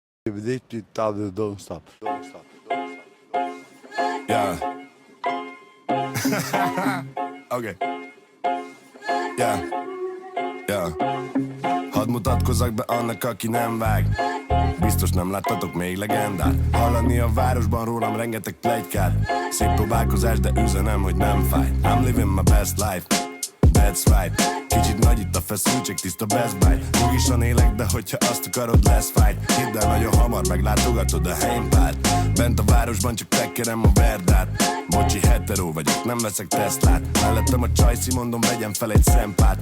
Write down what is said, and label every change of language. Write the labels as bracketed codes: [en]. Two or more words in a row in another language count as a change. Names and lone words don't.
[en] Don't stop. Yeah. Okay. Yeah. Yeah. [hu] Hadd mutatkozzak be annak, aki nem vág. Biztos nem láttatok még legendát. Hallani a városban rólam rengeteg pletykát. Szép próbálkozás, de üzenem, hogy nem fáj. [en] I'm living my best life, that's right. [hu] Kicsit nagy itt a feszültség, tiszta Best Buy. Logisan élek, de hogyha azt akarod, lesz fight. Hidd el, nagyon hamar meglátogatod a helyempárt. Bent a városban csak tekkerem a verdát. Bocsi, hetero vagyok, nem veszek Teslát. Mellettem a csajszi, mondom, vegyem fel egy szempárt.